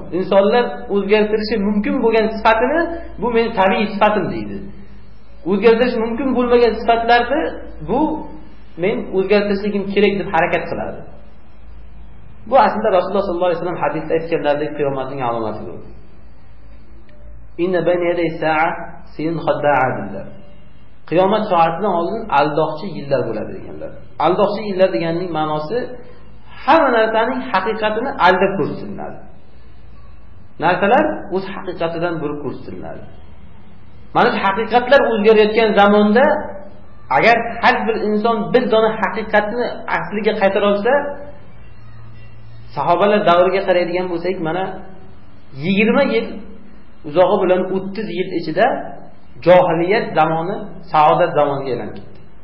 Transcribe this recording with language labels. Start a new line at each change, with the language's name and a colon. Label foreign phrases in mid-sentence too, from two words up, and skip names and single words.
Uzbek: Insonlar o'zgartirishi mumkin bo'lgan sifatini bu mening tabiiy sifatim deydi. O'zgartirish mumkin bo'lmagan sifatlarni bu men o'zgartirishligim kerak deb harakat qiladi. Bu aslida Rasululloh
Arabic: صلى الله عليه وسلم
Uzbek: hadisda aytganlaridek qiyomatning alomatidir.
Arabic: إن بين يدي الساعة سنين خداعات.
Uzbek: Qiyomat soatidan oldin aldoqchi yillar bo'ladi deganlar. Aldoqchi yillar deganning ma'nosi hamma narsaning haqiqatini aldab ko'rsatiladi. Narsalar o'z haqiqatidan burib ko'rsatiladi. Mana shu haqiqatlar o'zgarayotgan zamonda agar har bir inson bir dona haqiqatni asliga qaytara olsa, sahobalar davriga qaraydigan bo'lsak, mana 20 yil uzog'i bilan 30 yil ichida johiliyat zamoni saodat zamoniga aylanib ketdi.